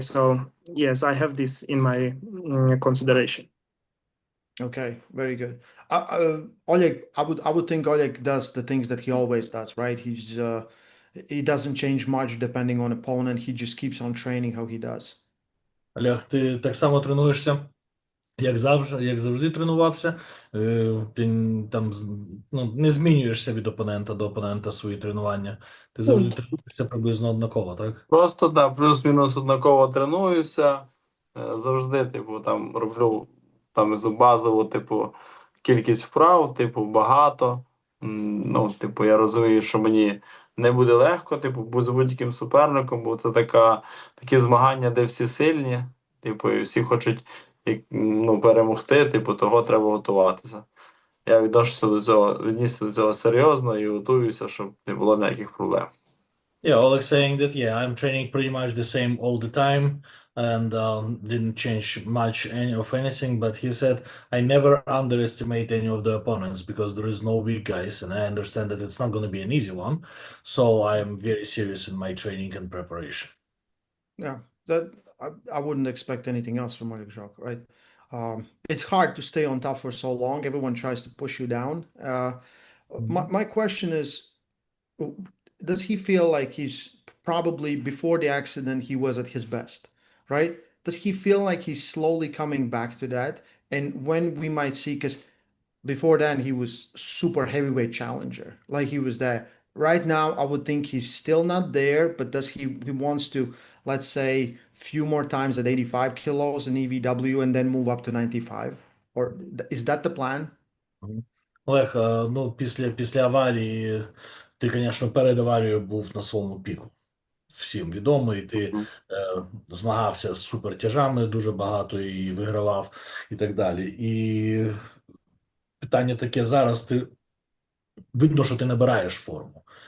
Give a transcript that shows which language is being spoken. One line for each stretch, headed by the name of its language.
English: So yes, I have this in my consideration. Okay, very good. Oleg, I would think Oleg does the things that he always does, right? He doesn't change much depending on opponent. He just keeps on training how he does.
Ukrainian: Олег, ти так само тренуєшся, як завжди тренувався. Ти там не змінюєшся від опонента до опонента свої тренування. Ти завжди тренуєшся приблизно однаково, так? Просто плюс-мінус однаково тренуюся. Завжди, там роблю там базову, кількість вправ, багато. Я розумію, що мені не буде легко, з будь-яким суперником, бо це такі змагання, де всі сильні, і всі хочуть перемогти, того треба готуватися. Я віднісся до цього серйозно і готуюся, щоб не було ніяких проблем.
English: Yeah, Oleg saying that, yeah, I'm training pretty much the same all the time and didn't change much of anything, but he said, I never underestimate any of the opponents because there is no weak guys, and I understand that it's not going to be an easy one, so I am very serious in my training and preparation. Yeah, that I wouldn't expect anything else from Oleg Zhokh, right? It's hard to stay on top for so long. Everyone tries to push you down. My question is, does he feel like he's probably before the accident he was at his best, right? Does he feel like he's slowly coming back to that? And when we might see, because before then he was super heavyweight challenger, like he was there. Right now, I would think he's still not there, but does he wants to, let's say, few more times at 85 kilos in EVW and then move up to 95? Or is that the plan? Мгм.
Ukrainian: Олег, ну після аварії ти, звісно, перед аварією був на своєму піку. Всім відомо, і ти змагався з супертяжами дуже багато і вигравав, і так далі. І питання таке зараз: ти видно, що ти набираєш форму.